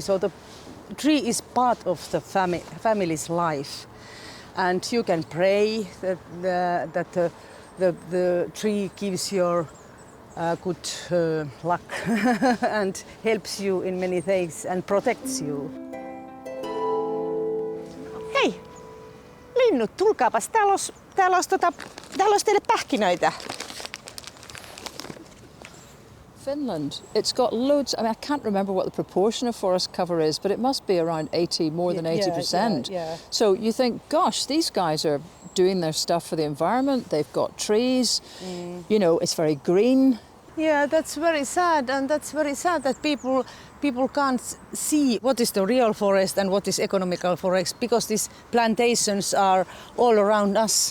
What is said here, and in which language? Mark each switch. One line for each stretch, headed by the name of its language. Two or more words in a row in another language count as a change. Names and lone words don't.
English: So the tree is part of the family's life. And you can pray that the tree gives your good luck and helps you in many things and protects you.
Finnish: Hei, linnut, tulkaapas. Täällä olisi teille pähkinöitä.
English: Finland, it's got loads. I mean, I can't remember what the proportion of forest cover is, but it must be around 80, more than 80%. Yeah. So you think, gosh, these guys are doing their stuff for the environment. They've got trees. You know, it's very green. Yeah, that's very sad, and that's very sad that people can't see what is the real forest and what is economical forest, because these plantations are all around us.